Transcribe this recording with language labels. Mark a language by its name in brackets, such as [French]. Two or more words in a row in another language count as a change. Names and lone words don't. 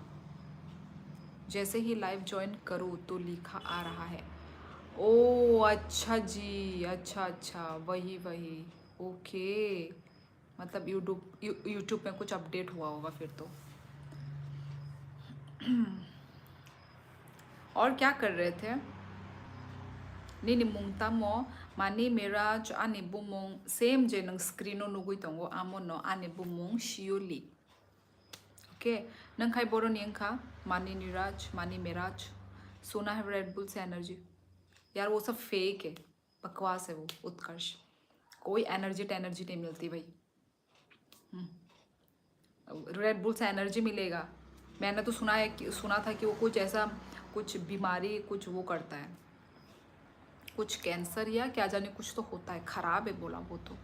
[Hindi] जैसे ही लाइव ज्वाइन करूँ तो लिखा आ रहा है। ओ अच्छा जी, अच्छा अच्छा, वही वही, ओके। मतलब यूट्यूब में कुछ अपडेट हुआ होगा फिर तो। और क्या कर रहे थे? [Kok Borok] Nini mung tamo mani mirage ani bumung same je nang screen no nugui tongo amo no ani bumung shiuli. Okay, nang kai boro niangka mani mirage mani mirage [Hindi] सुना है रेड बुल से एनर्जी। यार वो सब फेक है, बकवास है वो उत्कर्ष। कोई एनर्जी टेनर्जी नहीं मिलती भाई। रेड बुल से एनर्जी मिलेगा? मैंने तो सुना था कि वो कुछ ऐसा, कुछ बीमारी कुछ वो करता है, कुछ कैंसर या क्या जाने कुछ तो होता है, ख़राब है बोला वो तो।